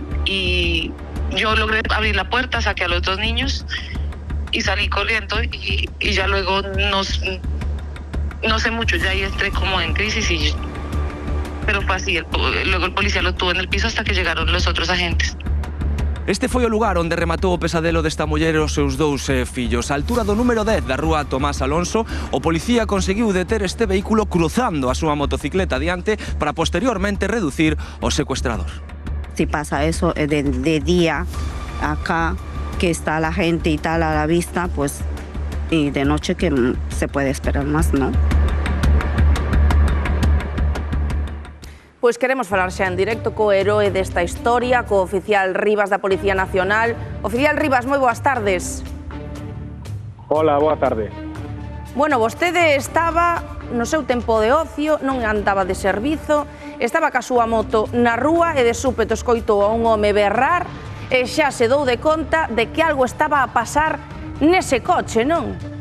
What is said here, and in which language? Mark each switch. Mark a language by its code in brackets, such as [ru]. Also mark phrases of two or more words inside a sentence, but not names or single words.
[es] Y yo logré abrir la puerta, saqué a los 2 niños y salí corriendo. Y ya luego, no sé mucho, ya ahí entré como en crisis. Pero fue así, luego el policía lo tuvo en el piso hasta que llegaron los otros agentes. [gl] Este foi o lugar onde rematou o pesadelo desta muller e os seus 2 fillos. A altura do número 10 da rúa Tomás Alonso, o policía conseguiu deter este vehículo cruzando a súa motocicleta adiante para posteriormente reducir o secuestrador. [es] Si pasa eso de día acá, que está la gente y tal a la vista, pues, y de noche que se puede esperar más, ¿no? [gl] Pois queremos falar xa en directo co heroe desta historia, co oficial Rivas da Policía Nacional. Oficial Rivas, moi boas tardes. Hola, boa tarde. Bueno, vostede estaba no seu tempo de ocio, non andaba de servizo, estaba ca súa moto na rúa e de súpeto escoitou a un home berrar e xa se dou de conta de que algo estaba a pasar nese coche, non?